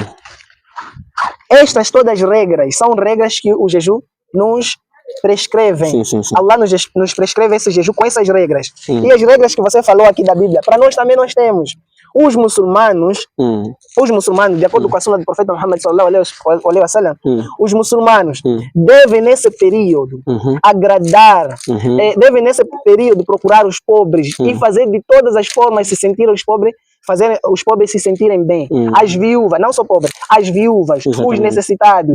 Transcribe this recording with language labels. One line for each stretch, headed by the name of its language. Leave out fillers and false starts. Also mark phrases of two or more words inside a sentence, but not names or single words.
Portuguese: Estas todas regras são regras que o jejum nos prescrevem. Sim. Allah nos prescreve esse jejum com essas regras. E as regras que você falou aqui da Bíblia, para nós também nós temos. os muçulmanos, de acordo com a sunna do profeta Muhammad
Arabic: صلى الله عليه وسلم,
Portuguese: os muçulmanos devem nesse período agradar, devem nesse período procurar os pobres e fazer de todas as formas se sentir os pobres, fazer os pobres se sentirem bem. As viúvas, não só pobres, as viúvas, os necessitados.